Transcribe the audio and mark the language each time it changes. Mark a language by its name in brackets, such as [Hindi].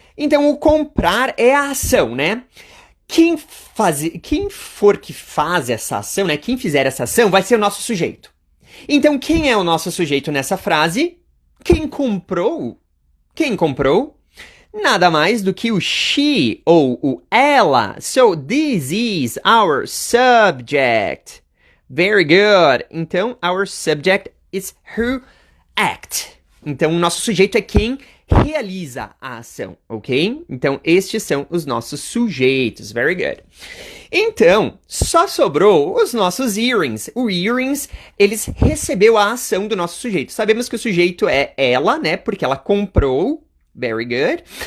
[Portuguese] Então, o comprar é a ação, né? Quem for que faz essa ação, né? Quem fizer essa ação vai ser o nosso sujeito. Então, quem é o nosso sujeito nessa frase? Quem comprou? Quem comprou? Nada mais do que o she ou o ela. [English] So, this is our subject. Very good. Então, our subject is who act. [Portuguese] Então, o nosso sujeito é quem realiza a ação, ok? Então, estes são os nossos sujeitos. [English] Very good. [Portuguese] Então, só sobrou os nossos earrings. O earrings, eles recebeu a ação do nosso sujeito. Sabemos que o sujeito é ela, né? Porque ela comprou. [English] Very good.